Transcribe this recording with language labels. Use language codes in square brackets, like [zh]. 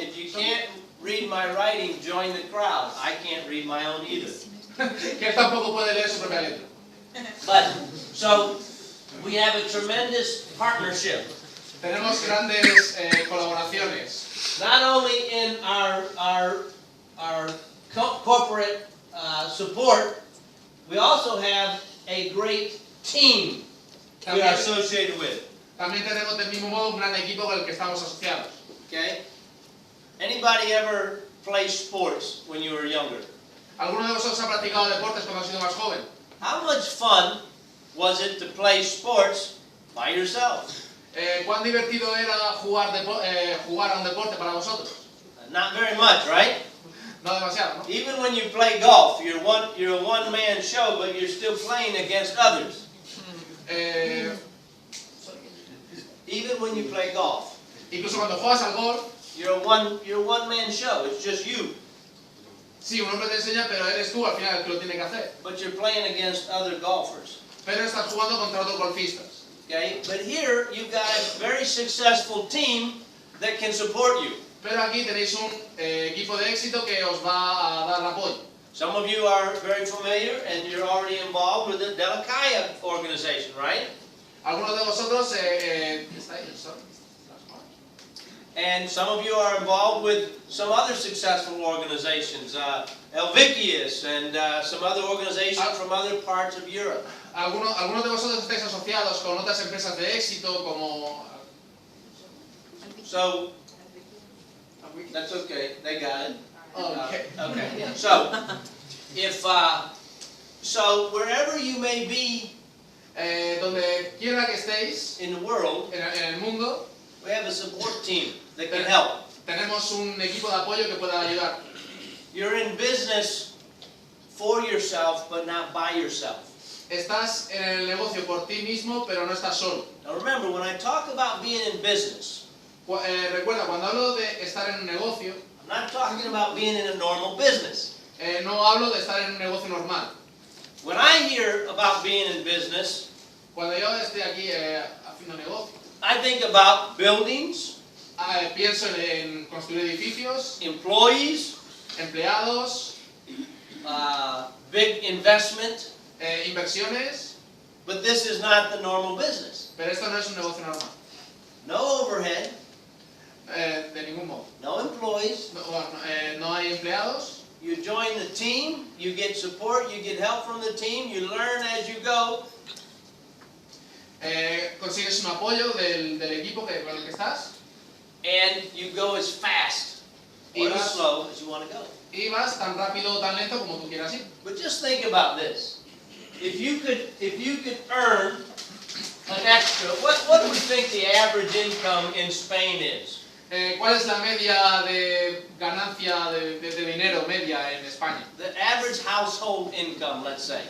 [en] If you can't read my writing, join the crowd. I can't read my own either. [es] Que él tampoco puede leer su propia letra. [en] But, so, we have a tremendous partnership. [es] Tenemos grandes colaboraciones. [en] Not only in our corporate support, we also have a great team we are associated with. [es] También tenemos del mismo modo un gran equipo con el que estamos asociados. [en] Okay? Anybody ever play sports when you were younger? [es] ¿Alguno de vosotros ha practicado deportes cuando ha sido más joven? [en] How much fun was it to play sports by yourself? [es] ¿Cuán divertido era jugar a un deporte para vosotros? [en] Not very much, right? [es] No demasiado, ¿no? [en] Even when you play golf, you're a one-man show, but you're still playing against others. Even when you play golf, [es] Incluso cuando juegas al golf, [en] you're a one-man show. It's just you, [es] sí, un hombre te enseña, pero eres tú al final el que lo tiene que hacer. [en] but you're playing against other golfers. [es] Pero estás jugando contra otros golfistas. [en] Okay? But here you've got a very successful team that can support you. [es] Pero aquí tenéis un equipo de éxito que os va a dar apoyo. [en] Some of you are very familiar and you're already involved with the Delicaya organization, right? [es] Algunos de vosotros [en] And some of you are involved with some other successful organizations, Elvicius and some other organizations from other parts of Europe. [es] algunos de vosotros estáis asociados con otras empresas de éxito como... [en] So, that's okay, they got it. Okay. Okay. So, so wherever you may be [es] donde quiera que estéis [en] in the world, [es] en el mundo, [en] we have a support team that can help. [es] tenemos un equipo de apoyo que pueda ayudar. [en] You're in business for yourself, but not by yourself. [es] Estás en el negocio por ti mismo, pero no estás solo. [en] Now remember, when I talk about being in business, [es] Recuerda, cuando hablo de estar en un negocio, [en] I'm not talking about being in a normal business. [es] no hablo de estar en un negocio normal. [en] When I hear about being in business, [es] Cuando yo esté aquí haciendo negocio, [en] I think about buildings, [es] pienso en construir edificios, [en] employees, [es] empleados, [en] big investment, [es] inversiones, [en] but this is not the normal business. [es] pero esto no es un negocio normal, [en] No overhead, [es] de ningún modo. [en] no employees. [es] No hay empleados, [en] You join the team, you get support, you get help from the team, you learn as you go. [es] consigues un apoyo del equipo con el que estás [en] And you go as fast or as slow as you want to go. [es] y vas tan rápido o tan lento como tú quieras ir. [en] But just think about this. If you could earn an extra, what do we think the average income in Spain is? [es] ¿Cuál es la media de ganancia de dinero media en España? [en] The average household income, let's say.